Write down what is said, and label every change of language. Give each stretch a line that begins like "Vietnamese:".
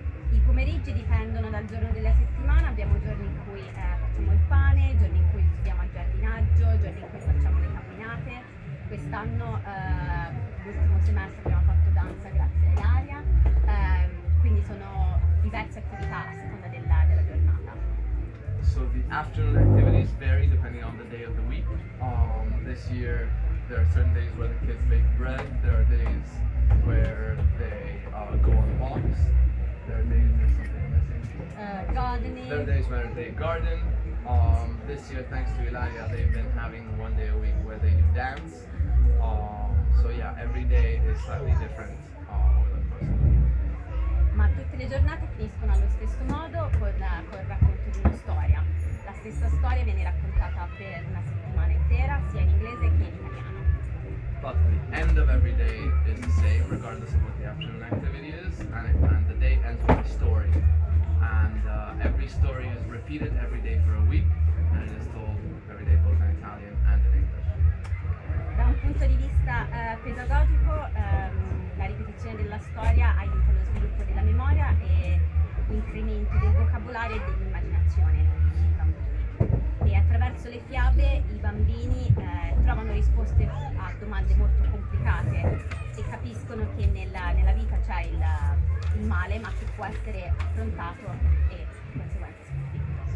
Italian: I pomeriggi dipendono dal giorno della settimana, abbiamo giorni in cui facciamo il pane, giorni in cui studiamo al giardinaggio, giorni in cui facciamo le camminate. Quest'anno, l'ultimo semestre abbiamo fatto danza grazie all'aria, quindi sono diverse attività a seconda della giornata.
English: So the afternoon activities vary depending on the day of the week. This year there are certain days where the kids bake bread, there are days where they go on walks, there are days there's something missing. Gardening. There are days where they garden. This year, thanks to Ilaria, they've been having one day a week where they do dance. So yeah, every day is slightly different over the course of the week.
Italian: Ma tutte le giornate finiscono allo stesso modo con il racconto di una storia. La stessa storia viene raccontata per una settimana intera, sia in inglese che in italiano.
English: But the end of every day is the same, regardless of what the afternoon activity is, and the day ends with a story. And every story is repeated every day for a week, and it is told every day both in Italian and in English.
Italian: Da un punto di vista pedagogico, la ripetizione della storia aiuta lo sviluppo della memoria e l'incremento del vocabolario e dell'immaginazione nei bambini. E attraverso le fiabe i bambini trovano risposte a domande molto complicate e capiscono che nella vita c'è il male, ma che può essere affrontato e di conseguenza sconfitto.